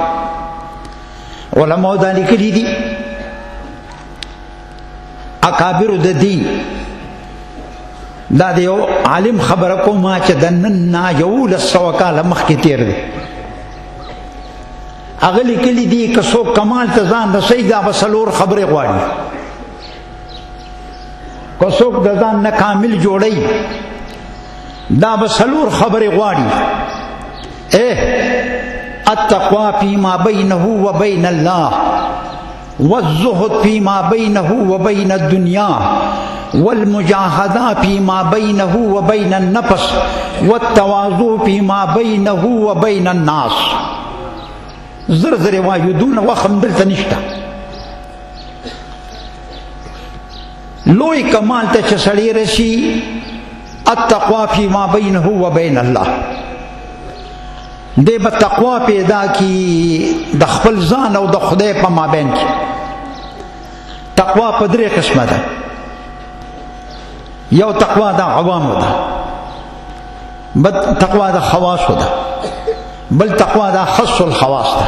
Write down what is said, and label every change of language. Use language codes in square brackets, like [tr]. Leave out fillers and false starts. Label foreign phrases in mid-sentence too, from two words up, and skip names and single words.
[ps] علماء دا لیکلي دي اکابر د دین دا د یو عالم خبره کومه چې د نن نه 1100 کاله مخکې تیر دی. هغه لیکلي دي که څوک کمال ته ځان رسوي دا به څلور خبرې غواړي. که څوک د ځان نه کامل جوړوي دا به څلور خبرې غواړي. [ar] التقوى فيما بينه وبين الله، والزهد فيما بينه وبين الدنيا، والمجاهدة فيما بينه وبين النفس، والتواضع فيما بينه وبين الناس. [ps] زر زر واجدون وخم دلته نشته. لوی کمال ته چې سړی رسي [ar] التقوى فيما بينه وبين الله، [ps] دی به تقوا پیدا کی د خپل ځان او د خدای په مابین کې. تقوا په درې قسمه ده. یو تقوا د عوامو ده، بل تقوا د خواصو ده، بل تقوا د [ar] خص الخواص [ps] ده.